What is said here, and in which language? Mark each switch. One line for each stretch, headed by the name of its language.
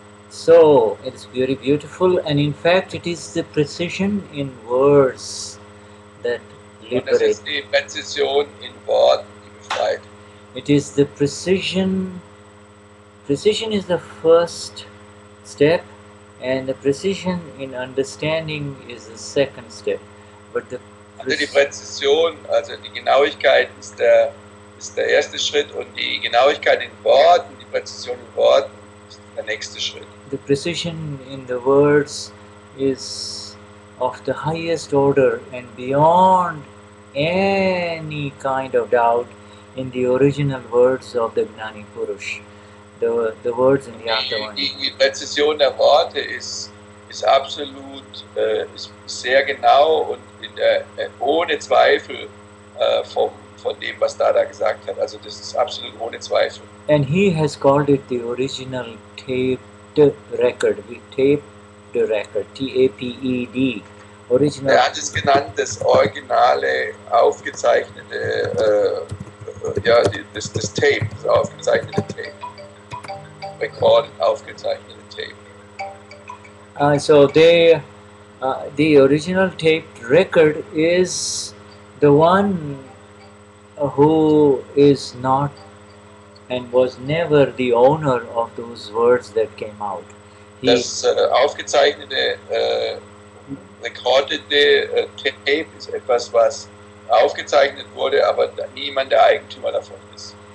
English: So it's very beautiful, and in fact, it is the precision in words that
German: Und das
English: liberate.
German: ist die Präzision in Worten, die befreit.
English: It is the precision. Precision is the first step, and the precision in understanding is the second step. But the
German: Also die Präzision, also die Genauigkeit ist der erste Schritt und die Genauigkeit in Worten, die Präzision in Worten ist der nächste Schritt.
English: the precision in the words is of the highest order and beyond any kind of doubt in the original words of the Gnani Purush, the words in the Atavani.
German: Die Präzision der Worte ist absolut, ist sehr genau und ohne Zweifel von dem, was Dada gesagt hat. Also das ist absolut ohne Zweifel.
English: And he has called it the original taped record. We taped the record, T-A-P-E-D, original.
German: Er hat es genannt, das originale, aufgezeichnete, das Tape, das aufgezeichnete Tape.
English: Recorded,
German: aufgezeichnete Tape.
English: So the original taped record is the one who is not and was never the owner of those words that came out. He,
German: Das aufgezeichnete, recordete Tape ist etwas, was aufgezeichnet wurde, aber niemand der Eigentümer davon ist.